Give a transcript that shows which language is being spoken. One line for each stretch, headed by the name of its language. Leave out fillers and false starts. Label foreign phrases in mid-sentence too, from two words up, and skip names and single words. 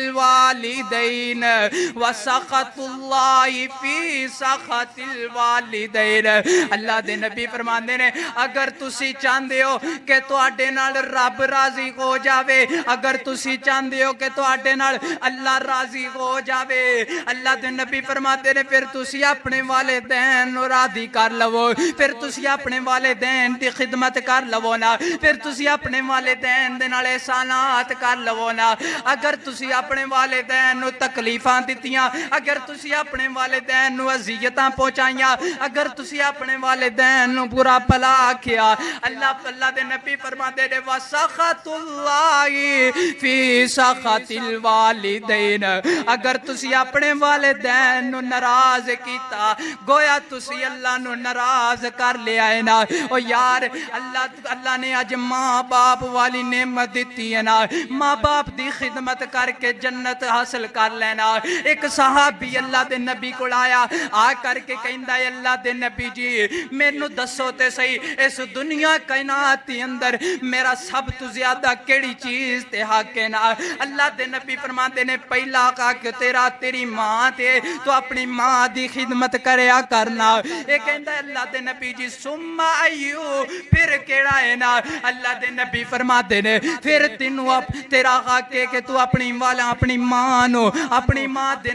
Arabic: الوالدین وسخط اللہ فی سخط الوالدین
Punjabi: اللہ دے نبی فرماتے نے اگر تسی چاہندے ہو کہ تواڈے نال رب راضی ہو جاوے اگر تسی چاہندے ہو کہ تواڈے نال اللہ راضی ہو جاوے اللہ دے نبی فرماتے نے پھر تسی اپنے والدین نو راضی کر لو پھر تسی اپنے والدین دی خدمت کر لو نا پھر تسی اپنے والدین دے نال احسانات کر لو نا اگر تسی اپنے والدین نو تکلیفاں دتیاں اگر تسی اپنے والدین نو اذیتاں پہنچائیاں اگر تسی اپنے والدین نو برا بھلا آکھیا اللہ دے نبی فرماتے نے
Arabic: وَسَخَطُ اللَّهِ فِي سَخَطِ الْوَالِدَيْنِ
Punjabi: اگر تسی اپنے والدین نو ناراض کیتا گویا تسی اللہ نو ناراض کر لیا ہے نا او یار اللہ نے آج ماں باپ والی نعمت دیتی ہے نا ماں باپ دی خدمت کر کے جنت حاصل کر لینا ایک صحابی اللہ دے نبی کو آیا آ کر کے کہندا ہے اللہ دے نبی جی مینوں دسو تے صحیح اس دنیا کائنات دے اندر میرا سب تو زیادہ کیڑی چیز تے حق ہے نا اللہ دے نبی فرماتے نے پہلا حق تیرا تیری ماں تے تو اپنی ماں دی خدمت کریا کرنا یہ کہندا ہے اللہ دے نبی جی ثم ایو پھر کیڑا ہے نا اللہ دے نبی فرماتے نے پھر تینوں تیرا حق ہے کہ تو اپنی ماں نو اپنی ماں دے